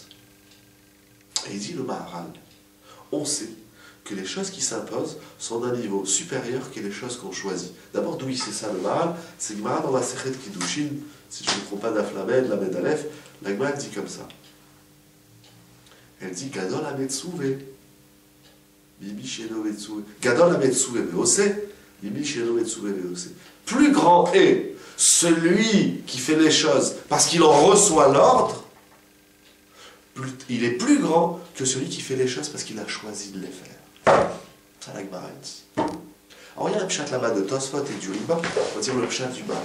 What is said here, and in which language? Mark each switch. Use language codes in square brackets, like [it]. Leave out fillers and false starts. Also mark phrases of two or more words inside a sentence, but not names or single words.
[fr] Et il dit le Maharal, on sait que les choses qui s'imposent sont d'un niveau supérieur que les choses qu'on choisit. D'abord, d'où il sait ça, le Maharal? C'est que Maharal, dans la Sechet Kiddushin, si je ne me trompe pas d'Aflamed, la Medalef, la Gemara dit comme ça. [he] Elle dit גדול המצווה ממי שאינו מצווה. גדול המצווה ועושה ממי שאינו מצווה ועושה. [fr] Plus grand est celui qui fait les choses parce qu'il en reçoit l'ordre, il est plus grand que celui qui fait les choses parce qu'il a choisi de les faire. Ça, la Gemara dit. Alors il y a un pshat là-bas de Tosfot et du Riba, on va dire le pshat du Maharal.